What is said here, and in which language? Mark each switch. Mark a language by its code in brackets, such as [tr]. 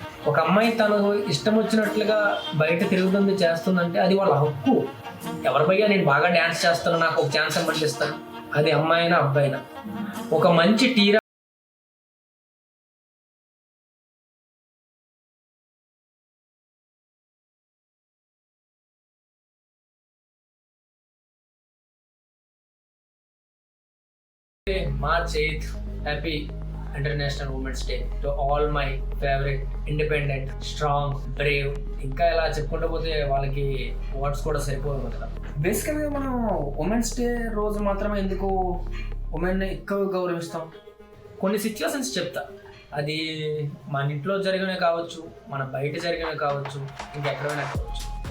[te] ఒక అమ్మాయి తనకు ఇష్టం వచ్చినట్లుగా బయట తిరుగుతుంది చేస్తుందంటే అది వాళ్ళ హక్కు. ఎవరి పైగా నేను బాగా డ్యాన్స్ చేస్తాను, నాకు ఒక ఛాన్స్ ఇవ్వండి ఇస్తాను, అది అమ్మాయి అయినా అబ్బాయి అయినా. ఒక మంచి టీరా [en] March 8th, happy International Women's Day to all my favorite independent, strong, brave. [te] ఇంకా ఇలా చెప్పుకుంటూ పోతే వాళ్ళకి వర్డ్స్ కూడా సరిపోవు కదా. బేసికల్గా మనం ఉమెన్స్ డే రోజు మాత్రమే ఎందుకు ఉమెన్ని ఎక్కువ గౌరవిస్తాం? కొన్ని సిచ్యువేషన్స్ చెప్తా. అది మన ఇంట్లో జరిగినవి కావచ్చు, మన బయట జరిగినవి కావచ్చు, ఇంకెక్కడైనా కావచ్చు.